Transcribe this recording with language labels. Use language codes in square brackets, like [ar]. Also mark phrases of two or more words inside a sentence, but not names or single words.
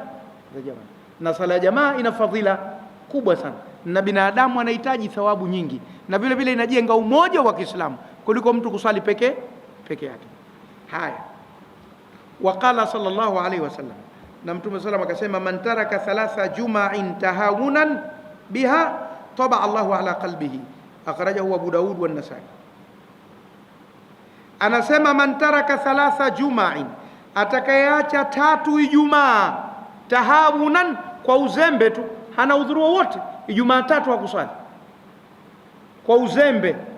[sw] Na sala ya jamaa ina fadhila kubwa sana, na binadamu anahitaji thawabu nyingi, na vile vile inajenga umoja wa Kiislamu kuliko mtu kusali peke yake. Haya, [ar] وقال صلى الله عليه وسلم, [sw] na Mtume sallam akasema, [ar] من ترك ثلاث جمع تهاونا بها طبع الله على قلبه، أخرجه Abu Daud و Nasai. [sw] Anasema [ar] من ترك ثلاث جمع, [sw] atakayeacha 3 Ijumaa, tahawunan, kwa uzembe tu, hana udhuru wowote, Ijumaa 3 hakusali kwa uzembe,